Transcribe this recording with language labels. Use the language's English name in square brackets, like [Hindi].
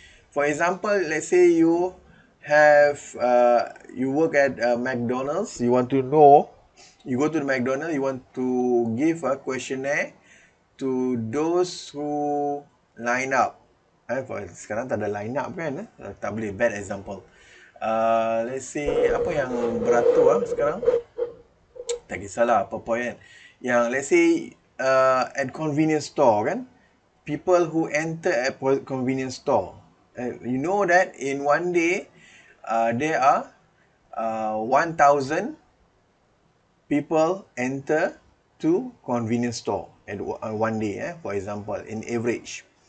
[English] For example, let's say you have you work at McDonald's. You want to know, you go to the McDonald's. You want to give a questionnaire to those who line up. [Malay] Sekarang tak ada line up kan? Tak boleh, [English] bad example. Let's say [Malay] apa yang beratur sekarang? Tak kisahlah apa point kan. [English] Yang let's say at convenience store kan, people who enter at convenience store, you know that in one day there are 1,000 people enter to convenience store at one day, for example, in average.